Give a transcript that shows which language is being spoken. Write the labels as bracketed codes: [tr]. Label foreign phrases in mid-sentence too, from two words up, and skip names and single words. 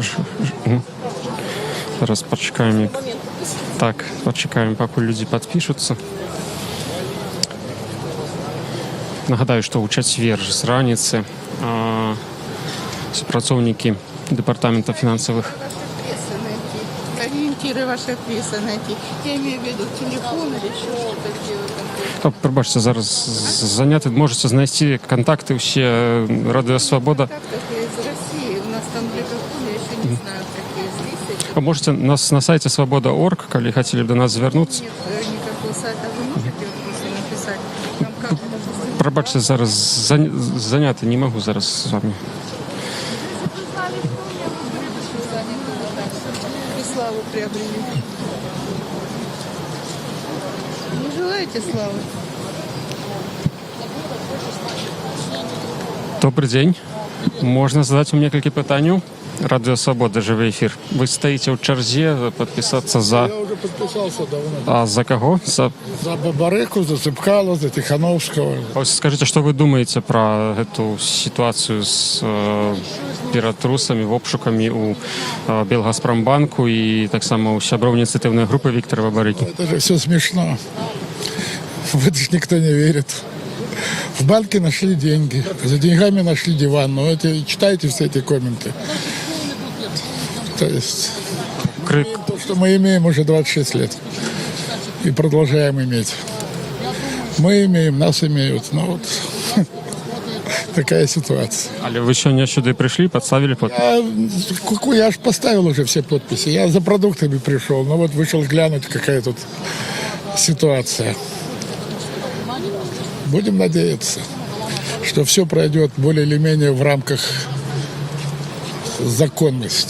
[be] Зараз пачакаем. Так, пачакаем, пакуль людзі падпішуцца. Нагадаю, што ў чацвер з раніцы супрацоўнікі Департамента фінансавых [ru] ориентиры ваши описаны. Я имею в виду телефон или еще что-то делать. [be] Прабачце, зараз заняты, можаце знайсці кантакты ўсе Радыё Свабода. [ru] Из России. У нас там мегафон, я еще не знаю, какие здесь. Можете нас на сайте свобода.орг, [be] калі хацелі б до нас звярнуцца. [ru] Нет никакого сайта. Вы можете вопросы написать? Там как, допустим, [be] Прабачце, зараз заняты, не магу зараз з вами. [ru] и славу приобрели. Не желаете славы? [be] Добрый дзень. Можна задаць вам некалькі пытанняў? Радыё Свабода, жывы эфір. Вы стаіце ў чарзе падпісацца за... [ru] Я уже подписался давно. [be] А за каго? За Бабарыку, за Цыпкала, за Тихановского. Скажыце, што вы думаеце пра гэту сітуацыю з піратрусамі, обшукамі ў Белгазпромбанку і таксама ў сяброў ініцыятыўнай групы Віктара Бабарыкі? [ru] Это же все смешно. В это же никто не верит. В банке нашли деньги, за деньгами нашли диван. Ну, это, читайте все эти комменты. То есть, то, что мы имеем уже 26 лет. И продолжаем иметь. Мы имеем, нас имеют. Ну, вот такая ситуация. [be] Але вы сёння сюды [ru] пришли, подставили подпись? Я аж поставил уже все подписи. Я за продуктами пришел. Но вот вышел глянуть, какая тут ситуация. Будем надеяться, что все пройдет более или менее в рамках законности.